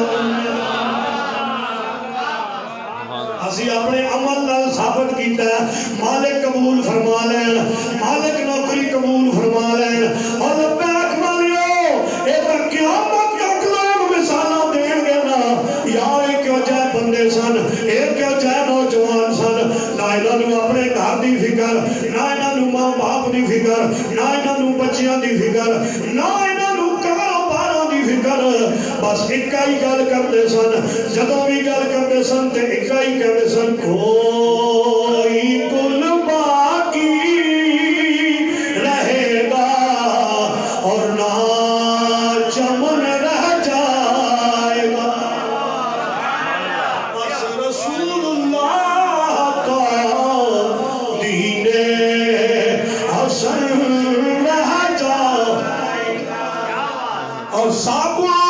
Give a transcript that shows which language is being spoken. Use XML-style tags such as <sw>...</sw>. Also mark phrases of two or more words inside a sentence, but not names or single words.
<pa>اسی اپنے عمل نال ثابت کیتا ہے مالک قبول فرما لین مالک نوکری قبول فرما لین اور لبیک والیو اے تا قیامت تک لوگ مثالاں دین گے نا یار اے کیوں جائے بندے سن اے کیوں جائے نوجوان سن نہ انہاں نوں اپنے گھر دی فکر نہ انہاں نوں ماں باپ دی فکر نہ انہاں نوں بچیاں دی فکر نہ انہاں نوں کاروباراں دی فکر بس ایک ہی گل کرتے سن جدوں بھی گل کرتے سن تے ایک ہی کہتے سن کوئی گل باقی</pa> <ur>رہے گا اور نہ چمن رہ جائے گا بس رسول اللہ کا دین حسن رہ جائے گا اور سابو</ur>